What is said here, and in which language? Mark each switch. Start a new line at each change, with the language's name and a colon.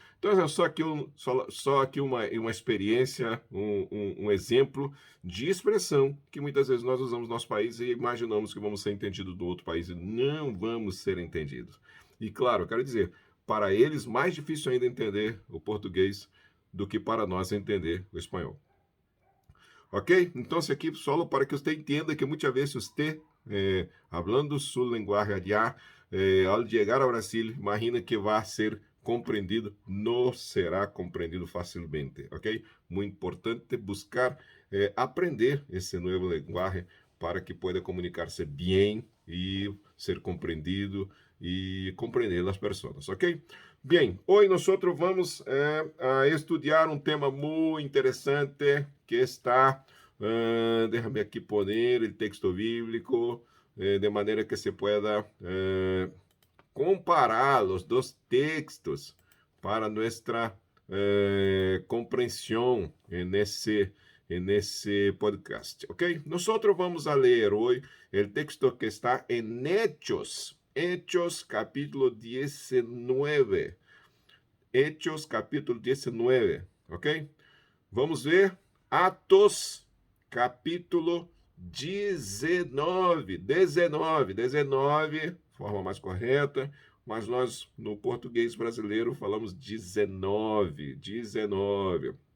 Portuguese: Então, é só aqui uma experiência, um exemplo de expressão que muitas vezes nós usamos no nosso país e imaginamos que vamos ser entendidos do outro país e não vamos ser entendidos. E claro, eu quero dizer, para eles mais difícil ainda entender o português do que para nós entender o espanhol. Ok?
Spanish: Entonces aquí solo para que usted entienda que muchas veces usted, hablando su lenguaje allá, al llegar a Brasil, imagina que va a ser compreendido, no será comprendido fácilmente, ok? Muy importante buscar aprender ese nuevo lenguaje para que pueda comunicarse bien y ser comprendido y comprender las personas, ok? Bien, hoy nosotros vamos a estudiar un tema muy interesante que está, déjame aquí poner el texto bíblico, de manera que se pueda comparar los dos textos para nuestra comprensión en ese podcast, ¿ok? Nosotros vamos a leer hoy el texto que está en Hechos capítulo 19. Hechos capítulo 19, ok?
Portuguese: Vamos ver Atos capítulo 19, forma mais correta, mas nós no português brasileiro falamos 19.